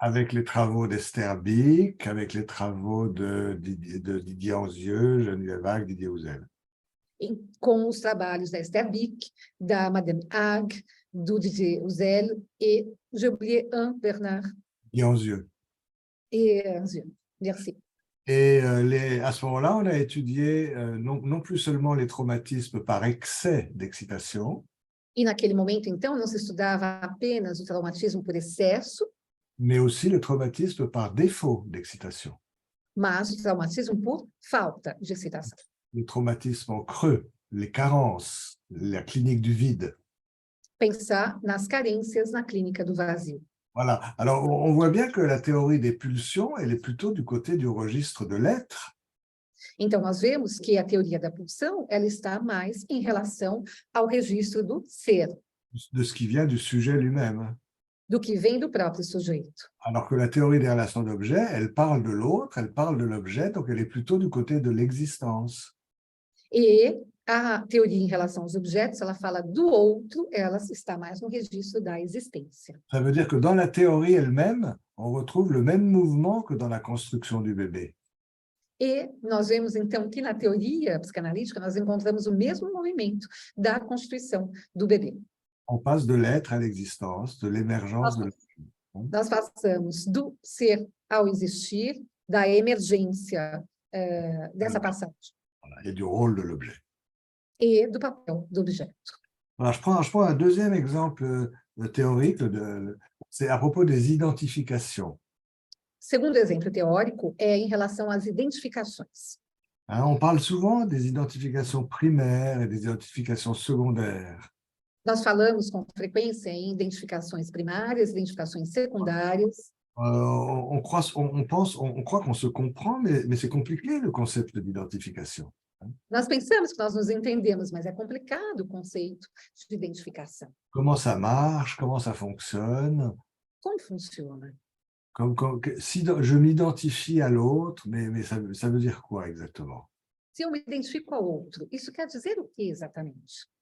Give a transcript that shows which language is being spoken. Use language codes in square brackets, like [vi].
[fr] Avec les travaux d'Esther Bick, avec les travaux de Didier Anzieux, Geneviève Hague, Didier Houzel. [pt] Com os trabalhos da Esther Bick, da Madame Hague, do Didier Houzel e [fr] j'ai oublié Bernard Didier Anzieux. et merci. Et à ce moment-là, on a étudié non plus seulement les traumatismes par excès d'excitation, [pt] E naquele momento, então, não se estudava apenas o traumatismo por excesso, [fr] mais aussi le traumatisme par défaut d'excitation, [pt] mas o traumatismo por falta de excitação. [fr] le traumatisme en creux, les carences, la clinique du vide. [pt] Pensar nas carências na clínica do vazio. [fr] Voilà. Alors, on voit bien que la théorie des pulsions, elle est plutôt du côté du registre de l'être. [pt] Então, nós vemos que a teoria da pulsão, ela está mais em relação ao registro do ser, [fr] De ce qui vient du sujet lui-même. [pt] do que vem do próprio sujeito. [fr] Alors que la théorie des relations d'objets, elle parle de l'autre, elle parle de l'objet, donc elle est plutôt du côté de l'existence. [pt] E a teoria em relação aos objetos, ela fala do outro, ela está mais no registro da existência. [fr] Ça veut dire que dans la théorie elle-même, on retrouve le même mouvement que dans la construction du bébé. [pt] E nós vemos, então, que na teoria psicanalítica nós encontramos o mesmo movimento da constituição do bebê. [fr] On passe de l'être à l'existence, de l'émergence de [pt] Nós passamos do ser ao existir, da emergência dessa passagem, [fr] et du rôle de l'objet. [pt] e do papel do objeto. [fr] Alors, je prends un deuxième exemple théorique, c'est à propos des identifications. [pt] Segundo exemplo teórico é em relação às identificações. [fr] Hein, on parle souvent des identifications primaires et des identifications secondaires. [pt] Nós falamos com frequência em identificações primárias, identificações secundárias. [fr] On croit qu'on se comprend, mais c'est compliqué le concept d'identification. [pt] Nós pensamos que nós nos entendemos, mas é complicado o conceito de identificação. [fr] Comment ça marche, comment ça fonctionne. [pt] Como funciona? [fr] Si je m'identifie à l'autre, mais ça veut dire quoi exactement? [pt] Se eu me identifico ao outro, isso quer dizer o que exatamente?